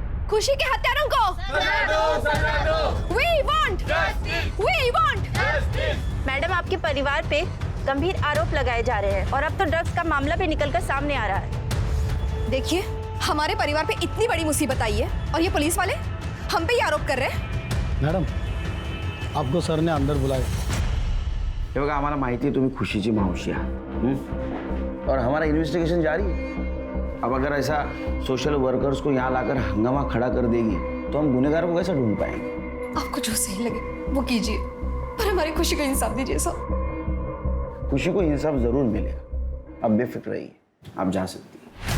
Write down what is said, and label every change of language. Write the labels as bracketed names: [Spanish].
[Hindi] खुशी के हत्यारों को [English] We want [Hindi] मैडम, आपके परिवार पे गंभीर आरोप लगाए जा रहे हैं और अब तो ड्रग्स का मामला भी निकलकर सामने आ रहा है। देखिए, हमारे परिवार पे इतनी बड़ी मुसीबत आई है और ये पुलिस वाले हम पे ही आरोप कर रहे हैं। मॅडम, आपको सर ने अंदर बुलाया। [Marathi] हे बघा, आम्हाला माहिती आहे तुम्ही खुशीची मावशी आहात [Hindi] और हमारा इन्वेस्टिगेशन जारी है। अब अगर ऐसा सोशल वर्कर्स को यहाँ लाकर हंगामा खड़ा कर देगी तो हम गुनहगारों को कैसे ढूंढ पाएंगे? आपको जो सही लगे वो कीजिए, पर हमारी खुशी का इंसाफ दीजिए सर। खुशी को इंसाफ जरूर मिलेगा, अब बेफिक्र रहिए, आप जा सकती हैं।